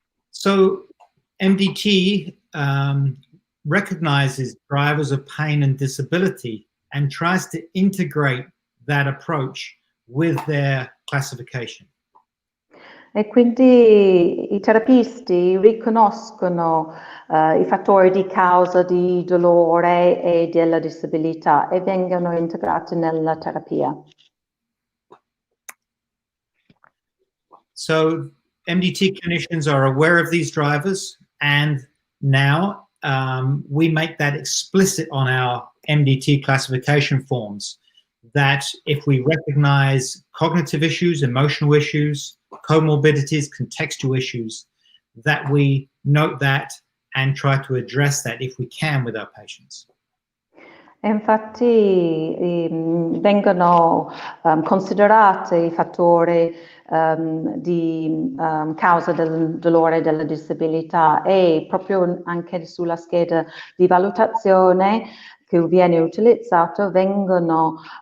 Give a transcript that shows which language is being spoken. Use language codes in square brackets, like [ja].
[en] So MDT recognizes drivers of pain and disability and tries to integrate that approach with their classification. [it] E quindi i terapisti riconoscono i fattori di causa di dolore e della disabilità e vengono integrati nella terapia. [en] So MDT clinicians are aware of these drivers, and now we make that explicit on our MDT classification forms, that if we recognize cognitive issues, emotional issues, comorbidities, contextual issues, that we note that and try to address that if we can with our patients. [it] E infatti vengono considerati i fattori di causa del dolore e della disabilità e proprio anche sulla scheda di valutazione che viene utilizzato vengono